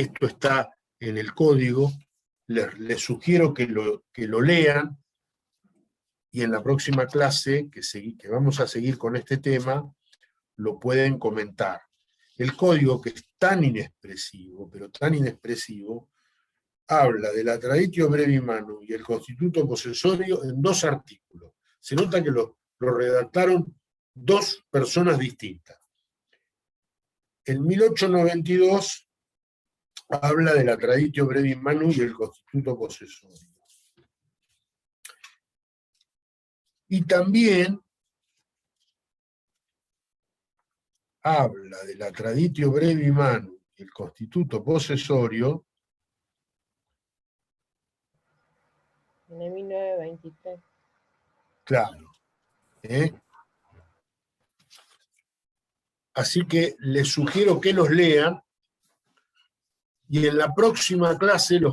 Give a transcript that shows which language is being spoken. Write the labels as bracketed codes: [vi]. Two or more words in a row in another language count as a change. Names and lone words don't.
[es] Esto está en el código, les sugiero que lo lean, y en la próxima clase, que vamos a seguir con este tema, lo pueden comentar. El código, que es tan inexpresivo, pero tan inexpresivo, habla de la [la] traditio brevi manu [es] y el constituto posesorio en 2 artículos. Se nota que lo redactaron 2 personas distintas. En 1892 habla de la [la] traditio brevi manu [es] y el constituto posesorio. Y también habla de la [la] traditio brevi manu [es] y el constituto posesorio En el 1923. Claro. Así que les sugiero que los lean, y en la próxima clase los